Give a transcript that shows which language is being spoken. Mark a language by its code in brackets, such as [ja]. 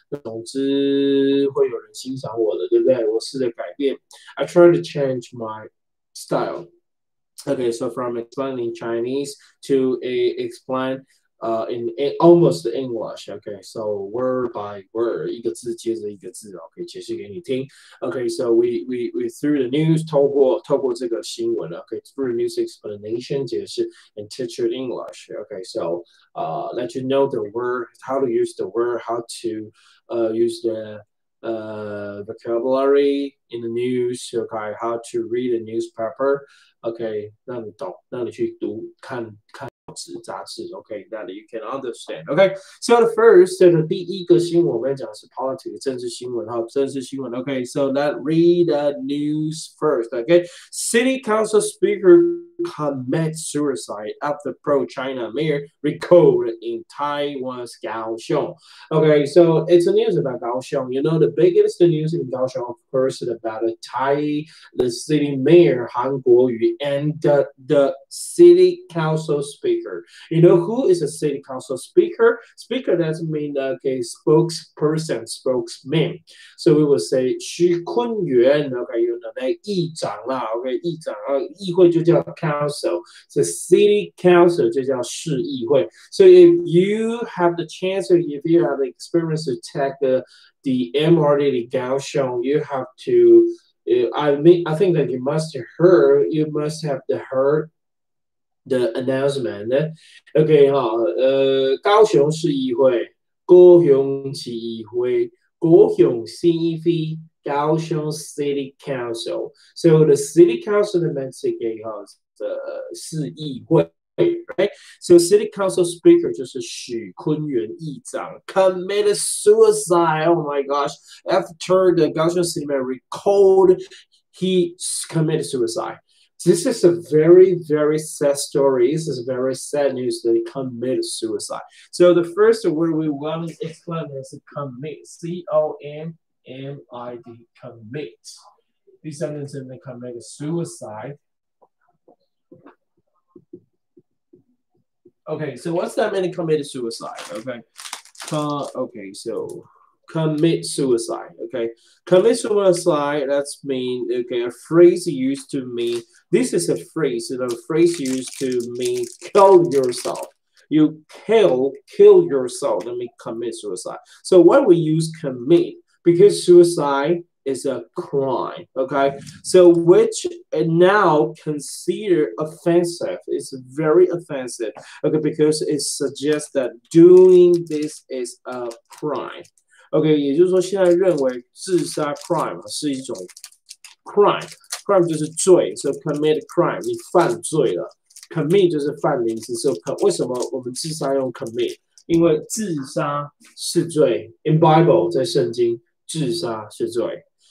[zh] 总之会有人欣赏我的，对不对？我试着改变。 [en] I try to change my style. Okay, so from explaining Chinese to explain in almost English. Okay, so word by word, [zh] 一个字接着一个字 ，OK， 解释给你听。 [en] Okay, so we through the news [zh] 透过这个新闻 [en] ，OK, through the news explanation [zh] 解释 [en] and teach you English. Okay, so let you know the word, how to use the word, how to use the vocabulary in the news, okay, how to read a newspaper, okay, [zh] 让你懂，让你去读看杂志 [en] ，OK, that you can understand, OK. So the first, [zh] 第一个新闻我们讲的是 politics 政治新闻哈，政治新闻 ，OK. [en] So let's read the news first, OK. City Council Speaker commit suicide after pro-China mayor recalled in Taiwan's Kaohsiung. Okay, so it's a news about Kaohsiung. You know, the biggest news in Kaohsiung, of course, is about the city mayor Han Kuo-yu and the city council speaker. You know who is a city council speaker? Speaker doesn't mean okay, spokesperson, spokesman. So we will say [zh] 徐坤元 ，OK， 有的那议长啦 ，OK， 议长啊，议会就叫 council， [en] so city council [zh] 就叫市议会。 [en] So if you have the chance, or if you have the experience to take the MRT to Kaohsiung, you have to. I think that you must have heard the announcement. [zh] OK 哈，高雄市议会、高雄市议会、高雄市议会、高雄 City Council. [en] So the City Council 的 Mexico 哈，市议会。 Right? So City Council Speaker [zh] 就是许坤元议长 [en] committed suicide. Oh my gosh! After the Kaohsiung City Mayor recalled, he committed suicide. This is a very, very sad story. This is very sad news that he committed suicide. So the first word we want to explain is commit. COMMIT. Commit. [zh] 第三个字呢 commit suicide. [en] Okay, so what's that mean? Commit suicide. Okay, okay, so commit suicide. Okay, commit suicide. That's mean okay. A phrase used to mean this is a phrase. A phrase used to mean kill yourself. You kill yourself. That means commit suicide. So why we use commit? Because suicide is a crime, okay? So which now considered offensive. It's very offensive, okay, because it suggests that doing this is a crime. [zh] OK， 也就是说，现在认为自杀 crime 是一种 crime 就是罪，所以 commit crime 你犯罪了 ，commit 就是犯的意思。所以为什么我们自杀用 commit？ 因为自杀是罪 ， [en] in Bible [zh] 在圣经自杀是罪。